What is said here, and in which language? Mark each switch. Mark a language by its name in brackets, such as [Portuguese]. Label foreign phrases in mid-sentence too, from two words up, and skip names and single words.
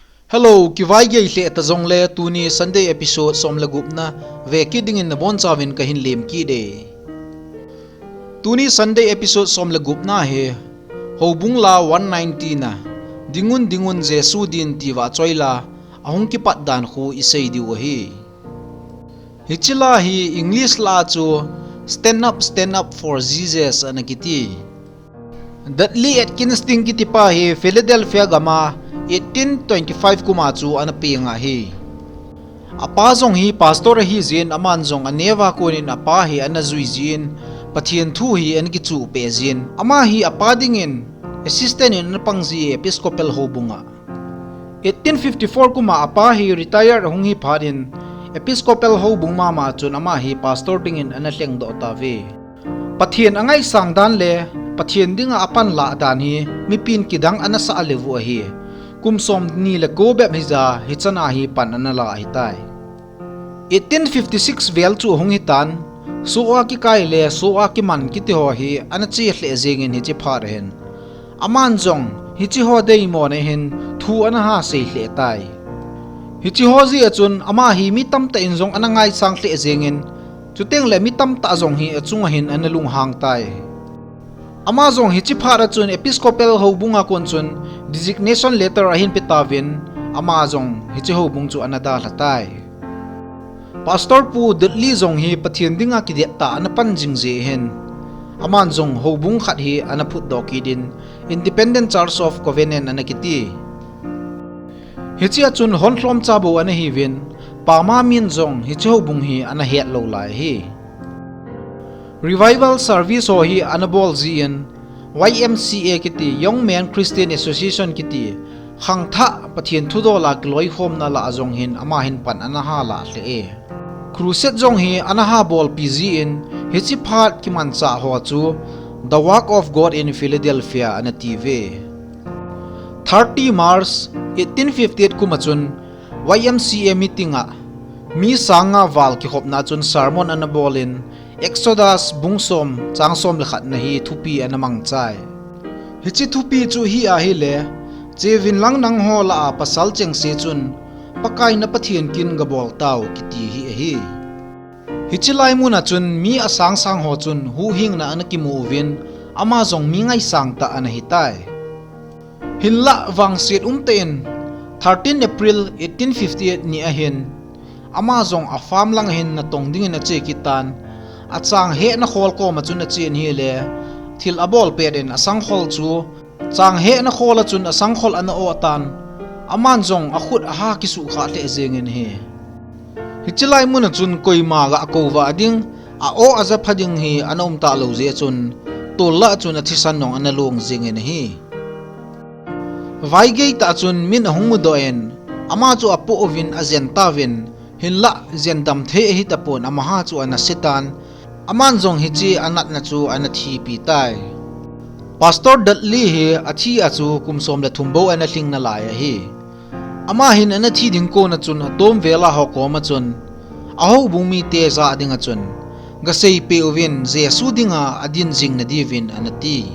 [Thado Chin] Hello, kivai ge hle ta zong le tuni Sunday episode som lagup na ve ki dingin na bon chawin ka hin lem ki de. Tuni Sunday episode som lagup na he hobung la 190 na dingun Jesu din tiwa choila ahung ki pat dan khu isei diwa hi. Hichila hi English la chu [English] stand up for Jesus [Thado Chin] anakiti. Datli Atkins ting kiti pa hi Philadelphia gama 1825 kuma chu anapi nga hi. Apa zong hi pastor hi zin aman zong aneva kunin apa hi anazui zin pathian thu hi anki chu pe zin ama hi apa dingin assistant in pangzi episcopal hobunga. 1854 kuma apa hi retire hung hi pharin episcopal hobung mama chun ama hi pastor dingin anahleng do ta ve. Pathian angai sangdan le pathian dinga apan la dan hi mipin kidang anasa alevu hi. Kumsom ni la go bep hiza hichana hi pan anala hitai 1856 vel chu hong hitan suwa ki kai le suwa ki man ki ti ho hi anachi hle zengin hi chi phar hen aman jong hi chi ho dei mo ne hin thu ana ha sei hle tai hi chi ho ji achun ama hi mi tam ta in jong anangai sang hle zengin chuteng le mi tam ta jong hi achunga hin analung hang tai Amazon hichi phara chun episcopal hobunga kon chun designation letter ahin pitavin Amazon hichi hobung chu anada latai Pastor pu detli zong hi pathian dinga kideta anapan jingje hen Amazon hobung khat hi anaput dokidin Independent Church of Covenant anakiti hichi achun honhlom chabu anahivin pama min zong hichi hobung hi anahet lo lai hi [English] Revival Service [Thado Chin] ho hi anabol zian YMCA kiti Young Men Christian Association kiti khangtha pathian thudo la gloi khom na la azong hin ama hin pan anaha la hle e crusade jong hi anaha bol PG in hichi phat ki man cha ho chu The Work of God in Philadelphia ana TV 30 March 1858 kumachun YMCA meetinga mi sanga wal ki khopna chun sermon anabolin Exodus bungsom changsom lekhat na hi thupi anamang chai hichi thupi chu hi a hi le chevin lang nang ho la a pasal cheng se chun pakai na pathian kin gabol taw kiti hi hichi lai mu na chun mi asang sang ho chun hu hing na anaki mu win ama jong mi ngai sang ta ana hi tai hinla wang set ten 13 April 1858 ni a hin ama jong a farm lang hin na tong ding na che kitan achang he na khol ko ma chun a chen hi le thil abol peden asang khol chu chang he na khol a chun asang khol ana o tan aman jong a khut a ha ki su kha le zengin he hichilai mun chun koima ga ko wa ding a o aza phading hi anom ta lo je chun tolla chun a thisan nong ana long zengin hi vai ge ta chun min hung do en ama chu apo ovin azenta vin hinla zendam the hi tapon amaha chu ana setan aman jong hichi anat na chu anathi pi tai pastor datli hi athi achu kumsom la thumbo ana hling na la ya hi ama hin anathi ding ko na chun atom vela ho ko ma chun aho bumi te za dinga chun ga sei pe ovin Jesu dinga adin jing na divin anati